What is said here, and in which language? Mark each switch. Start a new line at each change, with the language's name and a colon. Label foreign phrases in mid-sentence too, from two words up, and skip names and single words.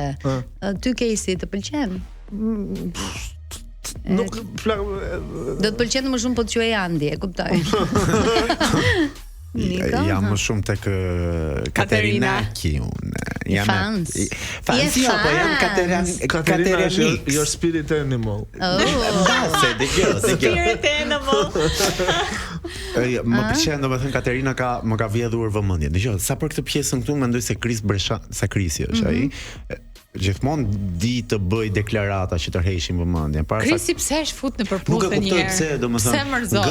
Albanian: Ty Kesi të pëlqen? Nuk do të pëlqen më shumë po të quaj Andi, e kuptoj. Jam më shumë tek Katerinaki unë. Fancy apo jam Katerina
English: your spirit animal. Spirit animal.
Albanian: Më pëlqen, domethënë Katerina më ka vjedhur vëmendjen. Dgjoj, sa për këtë pjesën këtu mendoj se Krisi është ai. Gjithmonë di të bëj deklarata që tërheqin vëmendjen. Krisi pse është fut në përputhje një herë? Nuk e kuptoj pse, domethënë.